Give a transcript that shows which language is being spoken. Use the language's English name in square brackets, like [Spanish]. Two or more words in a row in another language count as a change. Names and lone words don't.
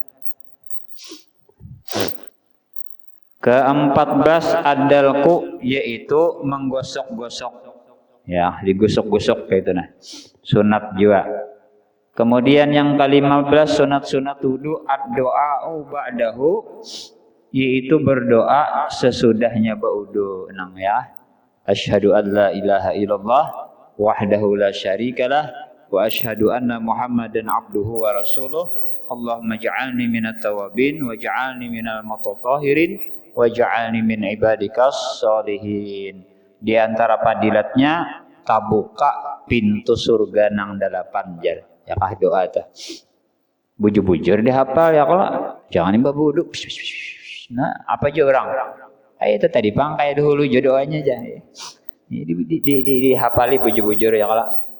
[Banjar] Ke-14 adalku, yaitu menggosok-gosok. Ya, digosok-gosok kayak itu nah. Sunat juga. Kemudian yang ke-15 sunat-sunat wudu [Arabic] الدعاء بعده, [Banjar] yaitu berdoa sesudahnya wudu. Nang ya. [Arabic] أشهد أن لا إله إلا الله وحده لا شريك له وأشهد أن محمدا عبده ورسوله. اللهم اجعلني من التوابين واجعلني من المتطهرين واجعلني من عبادك الصالحين. [Banjar] Di antara padilatnya kabuka pintu surga nang 8 jar. Ya kah doa tah. Bujur-bujur dihafal ya kalau jangan imba wudu. Nah, apa aja orang? Itu tadi bang kayak dahulu jodohnya aja. Dihafali bujur-bujur ya kalau.